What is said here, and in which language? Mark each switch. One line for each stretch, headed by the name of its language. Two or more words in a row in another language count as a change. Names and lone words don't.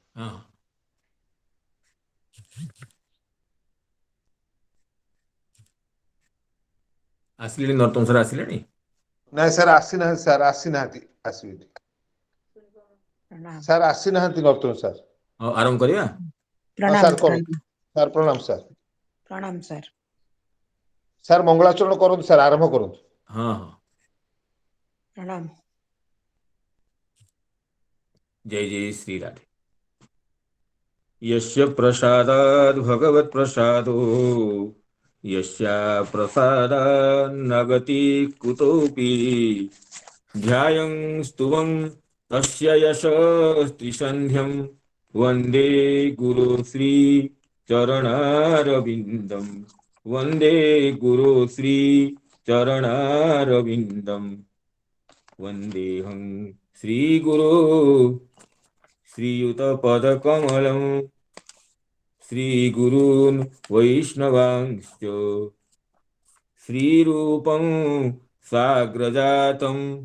Odia: हाँ, ଆସିଲେଣି ନର୍ତ୍ତମ ସାର୍ ଆସିଲେଣି? ନାଇଁ ସାର୍ ଆସିନାହାନ୍ତି, ସାର୍ ଆସିନାହାନ୍ତି, ଆସିବେ। प्रणाम ସାର୍ ଆସିନାହାନ୍ତି ନର୍ତ୍ତମ ସାର୍। ହଉ ଆରମ୍ଭ କରିବା। ହଁ प्रणाम ସାର୍ କରନ୍ତୁ। प्रणाम ସାର୍ ପ୍ରଣାମ ସାର୍। ପ୍ରଣାମ ସାର୍। ସାର୍ ମଙ୍ଗଳାଚରଣ କରନ୍ତୁ, ସାର୍ ଆରମ୍ଭ କରନ୍ତୁ। ହଁ ହଁ, प्रणाम।
Hindi: जय जय श्री राधे।
Sanskrit: यस्य प्रसादात् भगवत् प्रसादो यस्या प्रसादान्न गति कुतोऽपि ध्यायं स्तुवं तस्य यशस्त्रिसन्ध्यं वन्दे गुरु श्री चरणारविन्दम् वन्दे गुरु श्री चरणारविन्दम् वन्देऽहं श्रीगुरो श्रीयुतपदकमलं श्रीगुरून् वैष्णवांश्च श्रीरूपं साग्रजातं